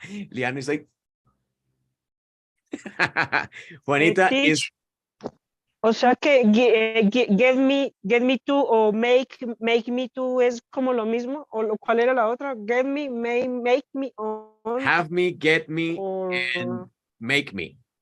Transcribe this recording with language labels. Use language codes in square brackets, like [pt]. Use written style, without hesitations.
[en] Liana is like, Juanita is. [es] O sea que get me to o make me to es como lo mismo, o ¿cuál era la otra? [en] Get me, make me, on, Have me, get me, and make me.